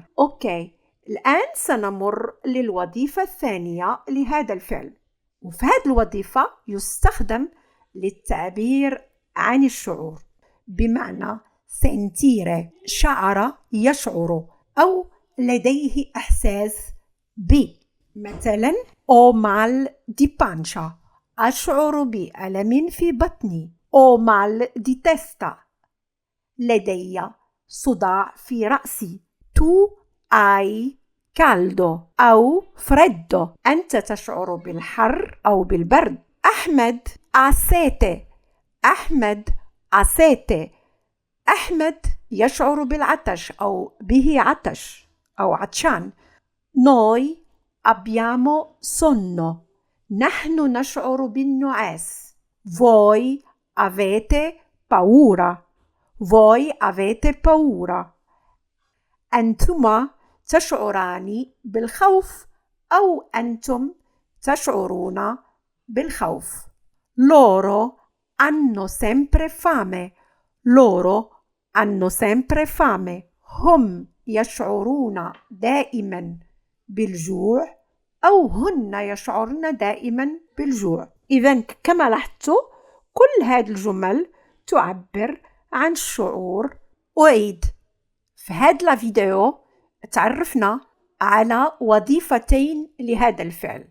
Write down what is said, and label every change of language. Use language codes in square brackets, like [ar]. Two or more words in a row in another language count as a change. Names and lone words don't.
[ar] أوكي، الآن سنمر للوظيفة الثانية لهذا الفعل، وفي هذه الوظيفة يستخدم للتعبير عن الشعور، بمعنى sentire، شعر يشعر أو لديه إحساس ب. [it] مثلا ho mal di pancia، [ar] أشعر بألم في بطني. [it] ho mal di testa، [ar] لدي صداع في رأسي. [it] tu hai caldo [ar] أو freddo، أنت تشعر بالحر أو بالبرد. [it] أحمد ha sete، أحمد ha sete، [ar] أحمد يشعر بالعطش أو به عطش أو عطشان. [it] noi abbiamo sonno، [ar] نحن نشعر بالنعاس. [it] voi avete paura، voi avete paura. [ar] أنتما تشعران بالخوف أو أنتم تشعرون بالخوف. [it] loro hanno sempre fame، loro hanno sempre fame، [ar] هم يشعرون دائما بالجوع أو هن يشعرن دائما بالجوع. إذن كما لاحظتوا كل هذه الجمل تعبر عن الشعور. أعيد، في هذا الفيديو تعرفنا على وظيفتين لهذا الفعل.